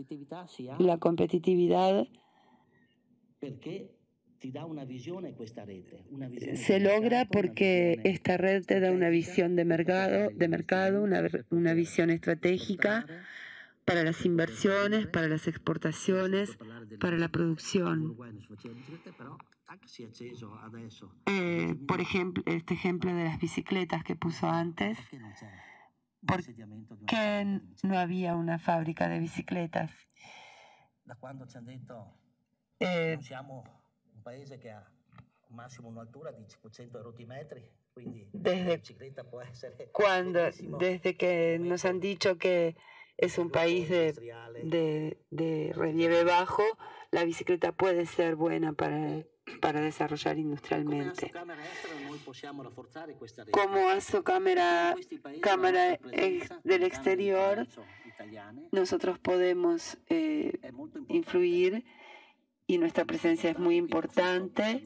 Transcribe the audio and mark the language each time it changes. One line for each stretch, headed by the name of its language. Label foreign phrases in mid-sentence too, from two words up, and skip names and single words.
Spanish: La competitividad se logra porque esta red te da una visión de mercado, una visión estratégica para las inversiones, para las exportaciones, para la producción. Por ejemplo, este ejemplo de las bicicletas que puso antes, ¿Por qué no había una fábrica de bicicletas?
Italian: Da quando ci hanno detto non siamo un paese che ha un massimo un'altura di 500 rotimetri, quindi la bicicletta può essere
Spanish: desde que nos han dicho que es un país de relieve bajo, la bicicleta puede ser buena para desarrollar industrialmente. Como Asocámara del exterior, nosotros podemos influir y nuestra presencia es muy importante.